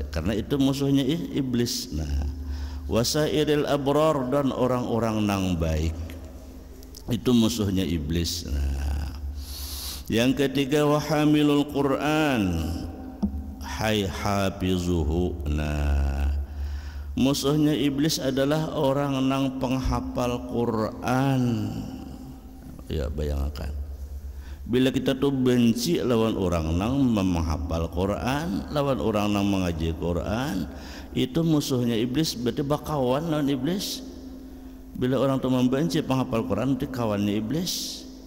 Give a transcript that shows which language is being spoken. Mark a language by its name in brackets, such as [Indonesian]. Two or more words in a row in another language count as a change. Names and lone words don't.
[Banjar] Karena itu musuhnya iblis. Nah, [Arabic] وسائر الأبرار [Banjar] dan orang-orang nang baik itu musuhnya iblis. Nah, yang ketiga [Arabic] وحامل القرآن أي حافظه. [Banjar] Nah, musuhnya iblis adalah orang nang penghafal Quran. Ya bayangkan, bila kita tuh benci lawan orang nang menghafal Quran, lawan orang nang mengaji Quran, itu musuhnya iblis, berarti bakawan lawan iblis. Bila orang tuh membenci penghafal Quran, itu kawannya iblis.